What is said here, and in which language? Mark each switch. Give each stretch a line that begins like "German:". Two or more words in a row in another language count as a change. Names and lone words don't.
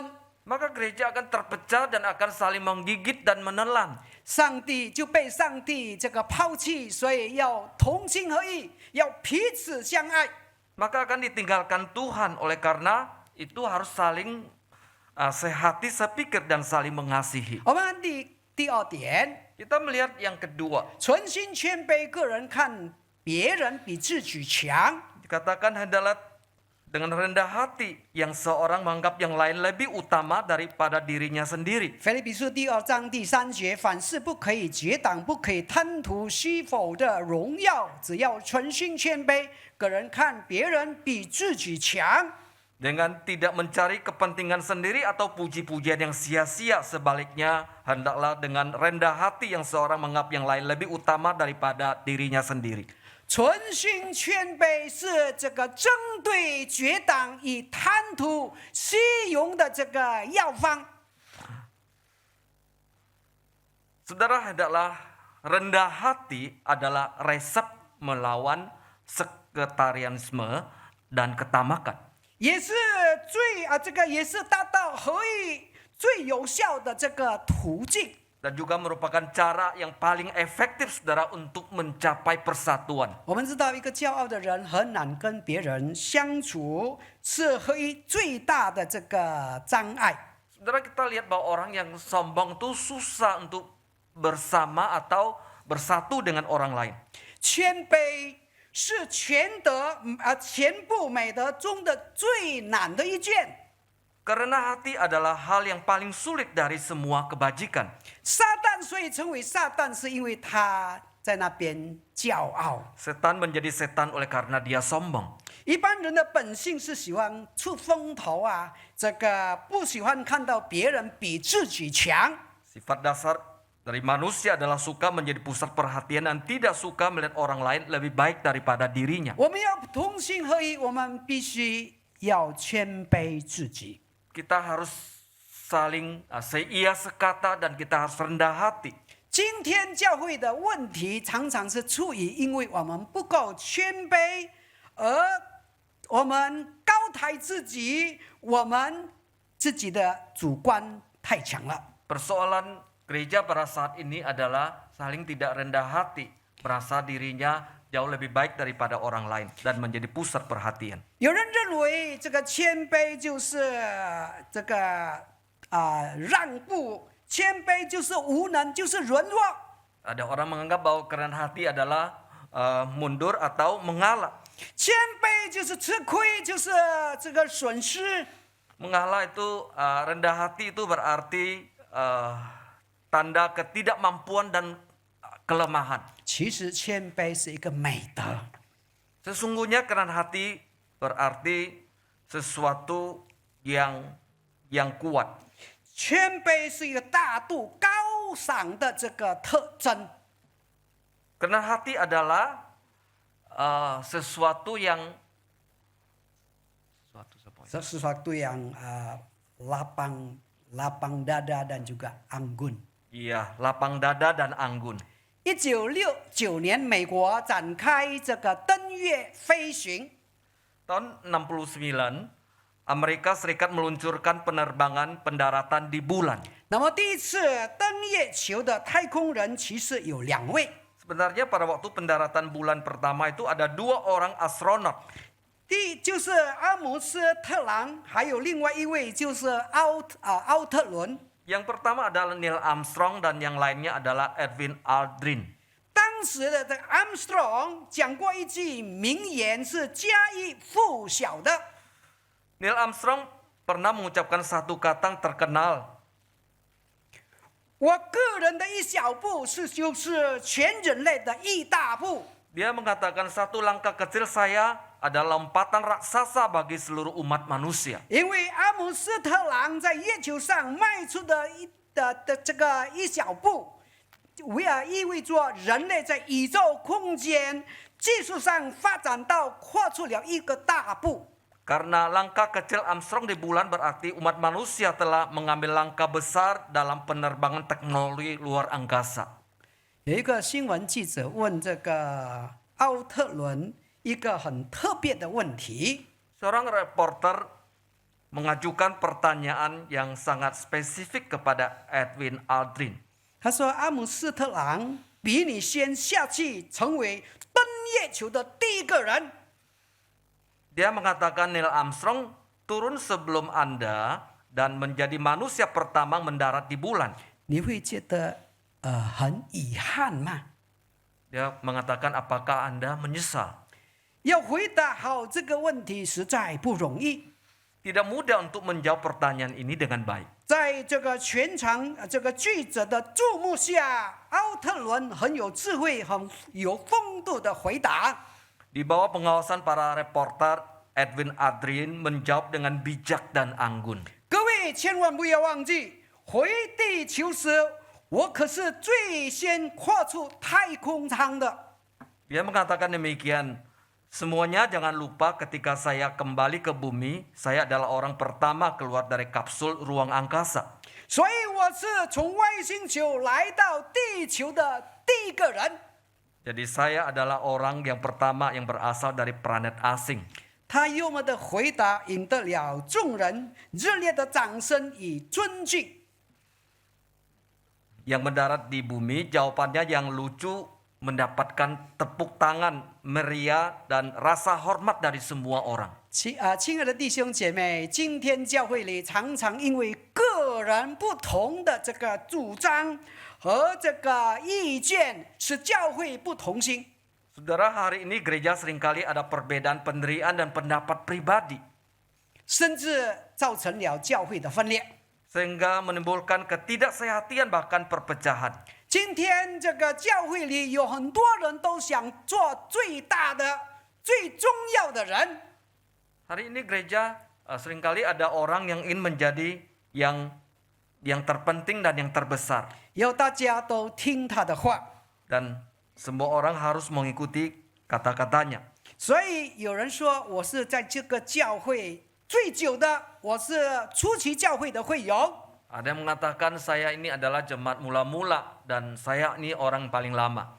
Indonesian: maka gereja akan terpecah dan akan saling menggigit dan menelan.
Chinese: 上帝就被上帝抛弃，所以要同心合意，要彼此相爱。
Indonesian: Maka akan ditinggalkan Tuhan, oleh karena itu harus saling sehati sepikir dan saling mengasihi.
Chinese: 我们看第二点，
Indonesian: Kita melihat yang kedua,
Chinese: 存心谦卑，个人看别人比自己强。
Indonesian: dikatakan hendaklah dengan rendah hati yang seorang menganggap yang lain lebih utama daripada dirinya sendiri.
Chinese: 腓立比书第2章第3节，凡事不可以结党，不可以贪图虚浮的荣耀，只要存心谦卑，个人看别人比自己强。
Indonesian: Dengan tidak mencari kepentingan sendiri atau puji-pujian yang sia-sia, sebaliknya hendaklah dengan rendah hati yang seorang menganggap yang lain lebih utama daripada dirinya sendiri.
Chinese: 存心谦卑是这个针对绝党以贪图虚荣的这个药方。
Indonesian: Saudara, hendaklah rendah hati adalah resep melawan sekretarianisme dan ketamakan.
Chinese: 也是这个也是达到合一最有效的这个途径。
Indonesian: Dan juga merupakan cara yang paling efektif, saudara, untuk mencapai persatuan.
Chinese: 我们知道，一个骄傲的人很难跟别人相处，是合一最大的这个障碍。
Indonesian: Saudara, kita lihat bahwa orang yang sombong itu susah untuk bersama atau bersatu dengan orang lain.
Chinese: 谦卑是全部美德中的最难的一件。
Indonesian: Karena hati adalah hal yang paling sulit dari semua kebajikan.
Chinese: 撒旦所以称为撒旦，是因为他在那边骄傲。
Indonesian: Setan menjadi setan oleh karena dia sombong.
Chinese: 一般人的本性是喜欢出风头啊，这个不喜欢看到别人比自己强。
Indonesian: Sifat dasar dari manusia adalah suka menjadi pusat perhatian dan tidak suka melihat orang lain lebih baik daripada dirinya.
Chinese: 我们要同心合一，我们必须要谦卑自己。
Indonesian: Kita harus saling seia sekata dan kita harus rendah hati.
Chinese: 今天教会的问题常常是出于因为我们不够谦卑，而我们高抬自己，我们自己的主观太强了。
Indonesian: Persoalan gereja pada saat ini adalah saling tidak rendah hati, merasa dirinya jauh lebih baik daripada orang lain dan menjadi pusat perhatian.
Chinese: 有人认为这个谦卑就是这个让步，谦卑就是无能，就是软弱。
Indonesian: Ada orang menganggap bahwa kerendahan hati adalah mundur atau mengalah.
Chinese: 谦卑就是吃亏，就是这个损失。
Indonesian: Mengalah itu rendah hati itu berarti tanda ketidakmampuan dan kelemahan.
Chinese: 其实谦卑是一个美德。
Indonesian: Sesungguhnya kerendahan hati berarti sesuatu yang kuat.
Chinese: 谦卑是一个大度高尚的这个特征。
Indonesian: Kerendahan hati adalah sesuatu yang lapang dada dan juga anggun。 Iya, lapang dada dan anggun.
Chinese: 1969 年，美国展开这个登月飞行。
Indonesian: Tahun 69, Amerika Serikat meluncurkan penerbangan pendaratan di bulan.
Chinese: 那么第一次登月球的太空人其实有2位，
Indonesian: Sebenarnya pada waktu pendaratan bulan pertama itu ada 2 orang astronot.
Chinese: 就是阿姆斯特朗，还有另外一位就是奥特伦。
Indonesian: Yang pertama adalah Neil Armstrong dan yang lainnya adalah Edwin Aldrin.
Chinese: 当时的这个 Armstrong 讲过一句名言，是家喻户晓的。
Indonesian: Neil Armstrong pernah mengucapkan satu kata yang terkenal.
Chinese: 我个人的一小步就是全人类的一大步。
Indonesian: Dia mengatakan satu langkah kecil saya adalah lompatan raksasa bagi seluruh umat manusia.
Chinese: 因为阿姆斯特朗在月球上迈出的这个一小步，意味着人类在宇宙空间技术上发展到跨出了一个大步。
Indonesian: Karena langkah kecil Armstrong di bulan berarti umat manusia telah mengambil langkah besar dalam penerbangan teknologi luar angkasa.
Chinese: 有一个新闻记者问这个奥特伦一个很特别的问题。
Indonesian: Seorang reporter mengajukan pertanyaan yang sangat spesifik kepada Edwin Aldrin.
Chinese: 他说：“阿姆斯特朗比你先下去，成为登月球的第一个人。
Indonesian: Dia mengatakan Neil Armstrong turun sebelum Anda dan menjadi manusia pertama mendarat di bulan.
Chinese: 你会觉得很遗憾吗？
Indonesian: Dia mengatakan apakah Anda menyesal?
Chinese: 要回答好这个问题实在不容易。
Indonesian: Tidak mudah untuk menjawab pertanyaan ini dengan baik.
Chinese: 在这个全场这个记者的注目下，奥特伦很有智慧、很有风度的回答。
Indonesian: Di bawah pengawasan para reporter, Edwin Adrian menjawab dengan bijak dan anggun.
Chinese: 各位千万不要忘记，回地球时，我可是最先跨出太空舱的。
Indonesian: Dia mengatakan demikian, semuanya jangan lupa ketika saya kembali ke bumi, saya adalah orang pertama keluar dari kapsul ruang angkasa.
Chinese: 所以我是从外星球来到地球的第一个人。
Indonesian: Jadi saya adalah orang yang pertama yang berasal dari planet asing.
Chinese: 他幽默的回答引得了众人热烈的掌声与尊敬。
Indonesian: Yang mendarat di bumi, jawabannya yang lucu mendapatkan tepuk tangan, meriah, dan rasa hormat dari semua orang.
Chinese: 亲爱的弟兄姐妹，今天教会里常常因为个人不同的这个主张和这个意见，使教会不同心。
Indonesian: Saudara, hari ini gereja seringkali ada perbedaan pendirian dan pendapat pribadi.
Chinese: 甚至造成了教会的分裂。
Indonesian: Sehingga menimbulkan ketidaksehatian bahkan perpecahan.
Chinese: 今天这个教会里有很多人都想做最大的、最重要的人。
Indonesian: Hari ini gereja seringkali ada orang yang ingin menjadi yang terpenting dan yang terbesar.
Chinese: 要大家都听他的话，
Indonesian: Dan semua orang harus mengikuti kata-katanya.
Chinese: 所以有人说我是在这个教会最久的，我是初期教会的会友。
Indonesian: Ada yang mengatakan saya ini adalah jemaat mula-mula dan saya ini orang paling lama.